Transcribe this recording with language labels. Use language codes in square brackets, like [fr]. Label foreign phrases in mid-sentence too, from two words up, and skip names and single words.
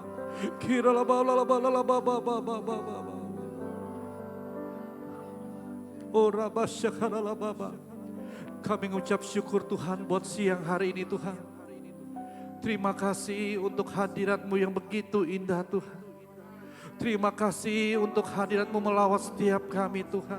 [id] Kira la ba la ba la ba ba ba ba ba ba. Oh Rabba Shekara la ba ba. Kami mengucap syukur Tuhan buat siang hari ini Tuhan. Terima kasih untuk hadirat-Mu yang begitu indah Tuhan. Terima kasih untuk hadirat-Mu melawat setiap kami Tuhan.